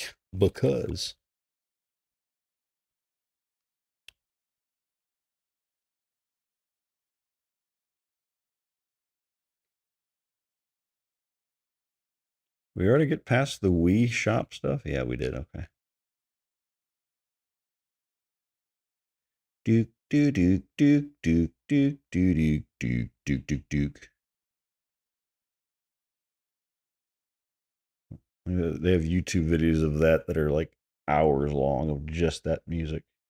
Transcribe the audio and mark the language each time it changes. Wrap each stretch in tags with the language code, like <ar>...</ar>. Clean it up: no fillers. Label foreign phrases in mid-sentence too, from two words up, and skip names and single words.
<en>because we already get past the Wii shop stuff. Yeah, we did. Okay. Duke, duke, duke, duke, duke, duke, duke, duke, duke, duke, duke. They have YouTube videos of that are like hours long of just that music.</en>